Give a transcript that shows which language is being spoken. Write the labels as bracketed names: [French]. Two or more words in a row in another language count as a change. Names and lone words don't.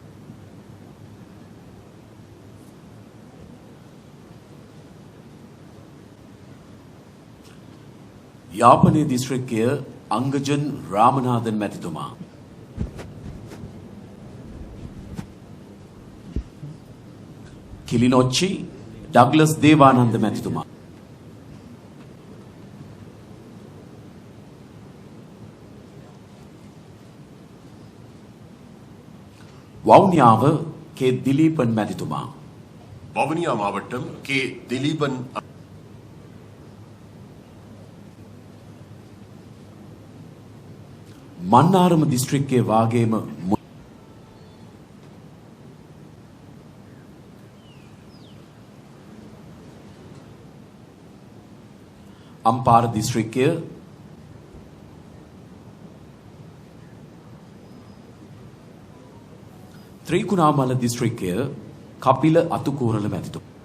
[Sinhala] යාපනයේ දිස්ත්‍රික්කය අංගජන් රාමනාදන් මැතිතුමා කිලිනොච්චි ඩග්ලස් දේවානන්ද මැතිතුමා වවුනියාව කේ දිලීපන් මැතිතුමා [Tamil] வவுனியா மாவட்டம் கே திலீபன் [Sinhala] මන්නාරම දිස්ත්‍රික්කයේ වාගේම අම්පාර දිස්ත්‍රික්කය ත්‍රිකුණාමල දිස්ත්‍රික්කය කපිල අතුකෝරළ මැතිතුමා